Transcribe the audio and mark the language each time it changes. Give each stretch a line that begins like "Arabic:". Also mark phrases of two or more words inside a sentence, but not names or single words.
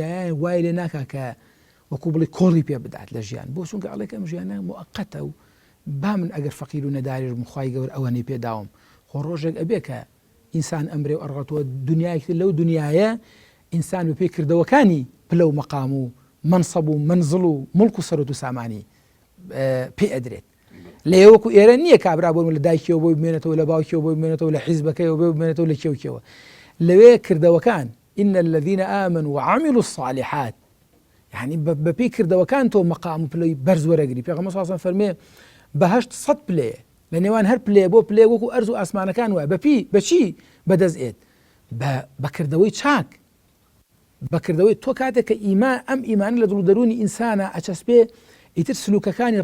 Central Kurdish: لەم دنیایە وای لێ ناکا کە وەکو بڵێ کۆڵی پێ بدات لە ژیان بۆ چونکە ئەڵێ ئەم ژیانە موقەتە و با من ئەگەر فەقیر و نەداریش مخوای گەور ئەوەنەی پێداوم خۆ ڕۆژێک ئەبێ کە ئینسان ئەمرێ و ئەڕاتەوە دنیایەکی لەو دنیاە ئینسان بە پێی کردەوەکانی پلە و مەقام و منسەب و منزڵ و مڵک و سەرۆت و سامانی پێ ئەدرێت لە وەکو ئێرە نییە کابرا بۆ لە دایکەوە بۆی بمێنێتەوە لە باوکیەوە بۆی بمێنێتەوە لە حیزبەکەیەوە بۆی بمێنێتەوە لە کێوکەوە لەوێ کردەوەکان
Arabic: إن الذين آمنوا وعملوا الصالحات
Central Kurdish: يعني بپی کردەوەکان تۆ مەقام و پلەی بەرز وەرەگری پێغەمبەر
Arabic: صلی الله عليه وسلم
Central Kurdish: فەرمێ بەهەشت 100 پلێ لە نێوان هەر پلێ بۆ پلێ وەکو ئەرز و ئاسمانەکان وایە بەچی بەدەستێت بەکردەوەی چاک بەکردەوەی تۆ کاتێک کە ئەم ئیمانە لە دڵ و دەرونی ئینسانە ئەچەسپێ ئیتر سلوکەکانی